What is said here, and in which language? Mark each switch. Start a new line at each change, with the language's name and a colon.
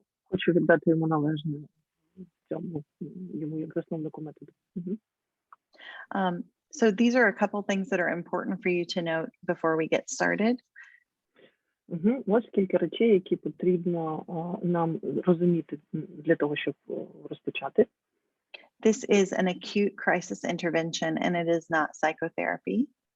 Ukrainian: Хочу віддати йому належне цьому, йому як засновнику методу.
English: So these are a couple things that are important for you to note before we get started.
Ukrainian: Ось кілька речей, які потрібно нам розуміти для того, щоб розпочати.
English: This is an acute crisis intervention and it is not psychotherapy.